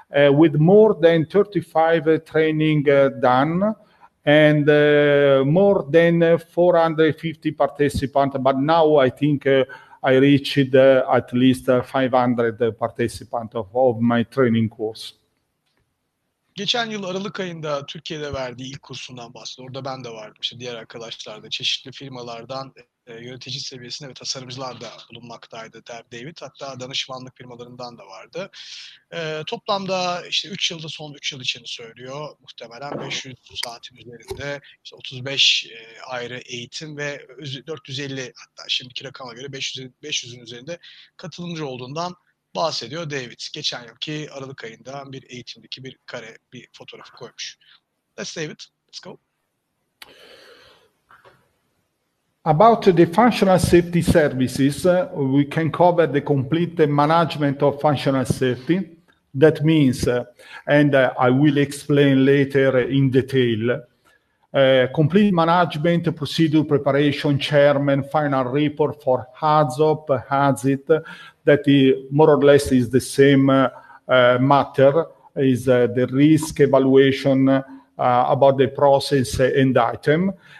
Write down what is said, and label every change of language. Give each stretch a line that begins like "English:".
English: With more than 35 training done and more than 450 participants. But now I think I reached at least 500 participants of my training course.
Turkish: Geçen yıl Aralık ayında Türkiye'de verdiği ilk kursundan bahsediyor. Orada ben de vardım. İşte diğer arkadaşlar da çeşitli firmalardan yönetici seviyesinde ve tasarımcılar da bulunmaktaydı David. Hatta danışmanlık firmalarından da vardı. Toplamda işte 3 yılda son 3 yıl için söylüyor. Muhtemelen 500 saatin üzerinde işte 35 ayrı eğitim ve 450 hatta şimdiki rakama göre 500'ün üzerinde katılımcı olduğundan bahsediyor David. Geçen yılki Aralık ayında bir eğitimdeki bir kare, bir fotoğrafı koymuş.
English: Let's David, let's go. About the functional safety services, we can cover the complete management of functional safety. That means, and I will explain later in detail, complete management, procedure preparation, chairman, final report for HAZOP, HAZIT, that more or less is the same matter, is the risk evaluation about the process and item.